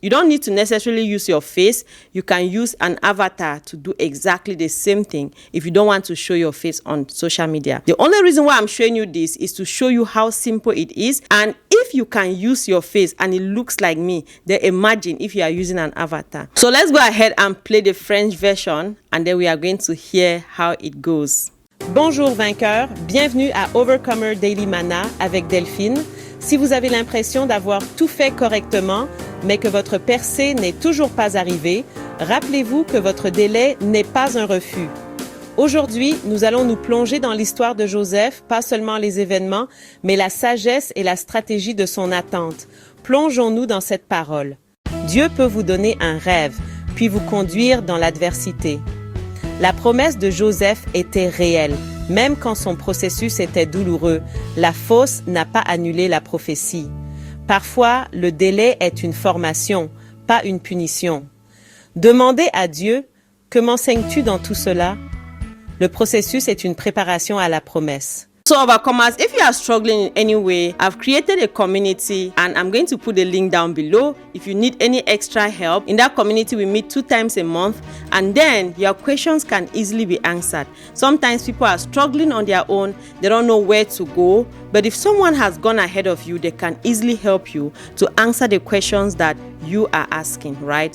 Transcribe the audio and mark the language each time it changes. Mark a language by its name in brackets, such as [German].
[English] You don't need to necessarily use your face. You can use an avatar to do exactly the same thing if you don't want to show your face on social media. The only reason why I'm showing you this is to show you how simple it is. And if you can use your face and it looks like me, then imagine if you are using an avatar. So let's go ahead and play the French version, and then we are going to hear how it goes. [French] Bonjour vainqueurs, bienvenue à Overcomer Daily Manna avec Delphine. Si vous avez l'impression d'avoir tout fait correctement, mais que votre percée n'est toujours pas arrivée, rappelez-vous que votre délai n'est pas un refus. Aujourd'hui, nous allons nous plonger dans l'histoire de Joseph, pas seulement les événements, mais la sagesse et la stratégie de son attente. Plongeons-nous dans cette parole. Dieu peut vous donner un rêve, puis vous conduire dans l'adversité. La promesse de Joseph était réelle, même quand son processus était douloureux. La fosse n'a pas annulé la prophétie. Parfois, le délai est une formation, pas une punition. Demandez à Dieu, que m'enseignes-tu dans tout cela? Le processus est une préparation à la promesse. [English] So overcomers, if you are struggling in any way, I've created a community and I'm going to put the link down below. If you need any extra help, in that community we meet 2 times a month and then your questions can easily be answered. Sometimes people are struggling on their own, they don't know where to go, but if someone has gone ahead of you, they can easily help you to answer the questions that you are asking, right?